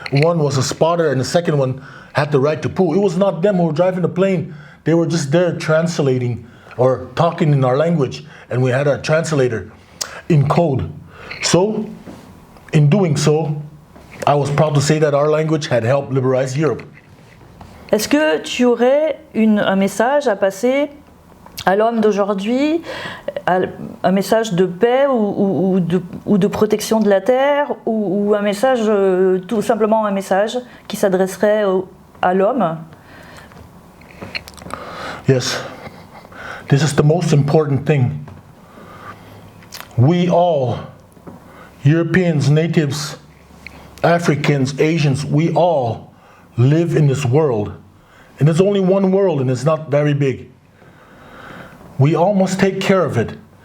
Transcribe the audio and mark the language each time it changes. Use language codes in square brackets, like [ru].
[en] One was a spotter and the second one had the right to pull. It was not them who were driving the plane. They were just there translating or talking in our language, and we had a translator in code. So, in doing so, I was proud to say that our language had helped liberate Europe. [fr] Est-ce que tu aurais un message à passer à l'homme d'aujourd'hui, un message de paix ou de protection de la terre, ou un message, tout simplement un message qui s'adresserait à l'homme? [en] Yes. This is the most important thing. We all, Europeans, natives, Africans, Asians, we all live in this world. And there's only one world, and it's not very big. We all must take care of it.